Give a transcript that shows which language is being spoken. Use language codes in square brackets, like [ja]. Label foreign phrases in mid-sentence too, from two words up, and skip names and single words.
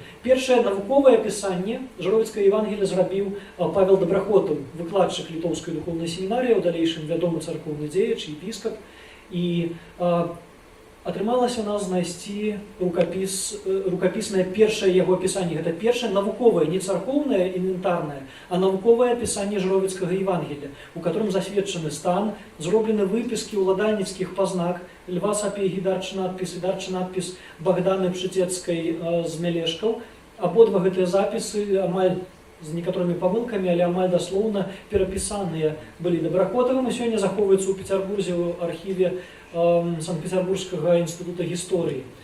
[be] Першае навуковае апісанне Жыровіцкае Евангелие зрабіў Павел Добрахотаў, выкладчык літоўскай духоўнай семінарыі, у далейшым вядомы царкоўны дзеяч, епіскап. І атрымалася у нас знайсці рукапіснае першае яго апісанне. Гэта першае навуковае, не царкоўнае, інвентарнае, а навуковае апісанне Жыровіцкага Евангелия, [ru] у котором [be] засведчаны стан, зроблены выпіскі ўладальніцкіх пазнак Льва Сапегі, дарчы надпіс Богданы Пшыцецкай з Мялешкаў. Абодва гэтыя запісы амаль з некаторымі памылкамі, але амаль даслоўна перапісаныя былі Добрахотавым, і сёння захоўваюцца ў Пецярбурзе ў архіве Санкт-Петербургскага інстытута гісторыі.